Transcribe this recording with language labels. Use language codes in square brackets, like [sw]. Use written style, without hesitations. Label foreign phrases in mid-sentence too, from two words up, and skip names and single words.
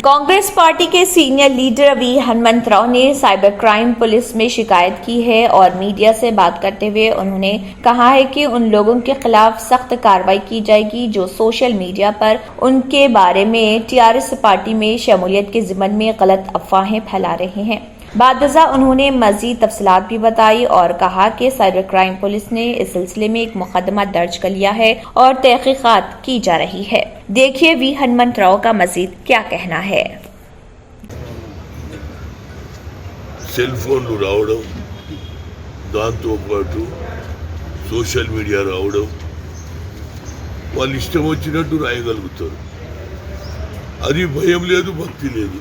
[ur] کانگریس پارٹی کے سینئر لیڈر وی ہنمنت راؤ نے [en] cyber crime police [ur] میں شکایت کی ہے اور میڈیا سے بات کرتے ہوئے انہوں نے کہا ہے کہ ان لوگوں کے خلاف سخت کارروائی کی جائے گی جو [en] social media [ur] پر ان کے بارے میں [en] TRS party [ur] میں شمولیت کے ضمن میں غلط افواہیں پھیلا رہے ہیں۔ بعد ازاں انہوں نے مزید تفصیلات بھی بتائی اور کہا کہ [en] cyber crime police [ur] نے اس سلسلے میں ایک مقدمہ درج کر لیا ہے اور تحقیقات کی جا رہی ہے۔ دیکھیے وی ہنمنت راؤ کا مزید کیا کہنا ہے۔ [en] cell phones [te] రావడం, దాంతోపాటు [en] social media [te] రావడం, వాళ్ళు ఇష్టం వచ్చినట్టు రాయగలుగుతారు। అది భయం లేదు, భక్తి లేదు।